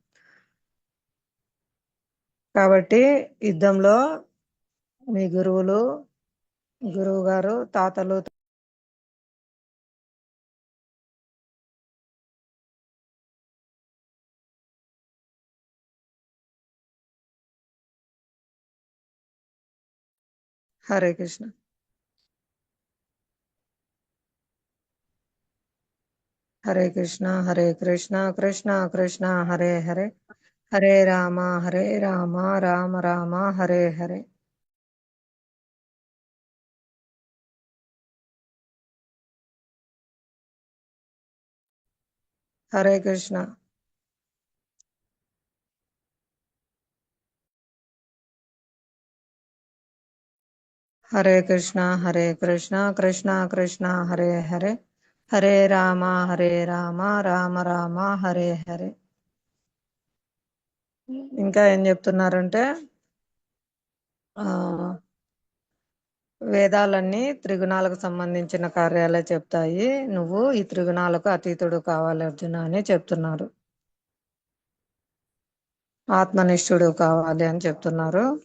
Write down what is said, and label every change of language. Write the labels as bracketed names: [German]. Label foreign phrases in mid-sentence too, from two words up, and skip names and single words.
[Telugu] కాబట్టి యుద్ధంలో మీ గురువు గారు, తాతలు [Sanskrit] హరే కృష్ణ. హరే కృష్ణ కృష్ణ కృష్ణ హరే హరే హరే రామ రామ రామ హరే హరే. హరే కృష్ణ. హరే కృష్ణ కృష్ణ కృష్ణ హరే హరే హరే రామ రామ రామ హరే హరే. [Telugu] ఇంకా ఏం చెప్తున్నారంటే వేదాలన్నీ త్రిగుణాలకు సంబంధించిన కార్యాలే చెప్తాయి. నువ్వు ఈ త్రిగుణాలకు అతీతుడు కావాలి అర్జున అని చెప్తున్నారు. ఆత్మనిష్ఠుడు కావాలి అని చెప్తున్నారు.